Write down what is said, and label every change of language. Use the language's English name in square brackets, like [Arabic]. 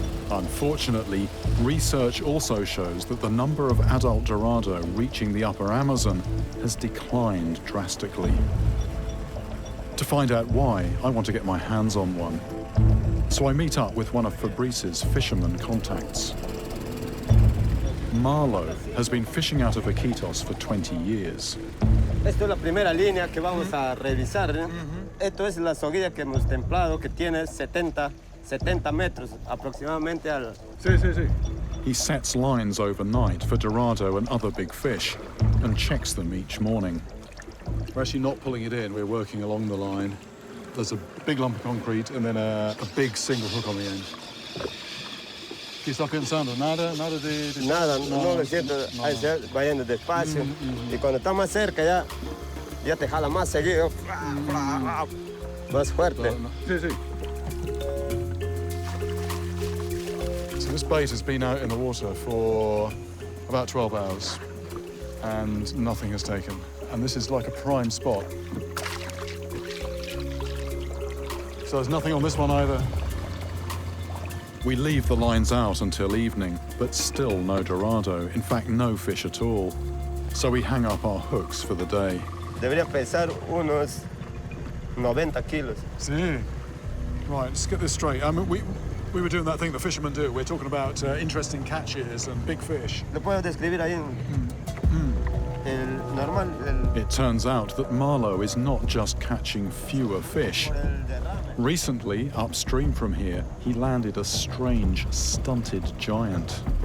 [English] Unfortunately, research also shows that the number of adult Dorado reaching the upper Amazon has declined drastically. To find out why, I want to get my hands on one. So I meet up with one of Fabrice's fisherman contacts. Marlo has been fishing out of Iquitos for 20 years. [Spanish] Esta es la primera línea que vamos a revisar. Esto es la soguilla que hemos templado, que tiene 70 metros aproximadamente al... Sí, sí, sí. [English] He sets lines overnight for Dorado and other big fish and checks them each morning. We're actually not pulling it in, we're working along the line. There's a big lump of concrete and then a big single hook on the end. [Spanish] ¿Qué está pensando? Nada de... Nada, no lo siento, ahí se va yendo despacio. Y cuando está más cerca ya te jala más seguido, más fuerte. Sí, sí. [English] So this bait has been out in the water for about 12 hours and nothing has taken. And this is like a prime spot. So there's nothing on this one either. We leave the lines out until evening, but still no Dorado, in fact no fish at all. So we hang up our hooks for the day. [Spanish] Debería pesar unos 90 kilos. Sí. [English] Right, let's get this straight. I mean, we were doing that thing the fishermen do. We're talking about interesting catches and big fish. [Spanish] ¿Lo puedo describir ahí? El normal, [English] It turns out that Marlo is not just catching fewer fish. Recently, upstream from here, he landed a strange, stunted giant.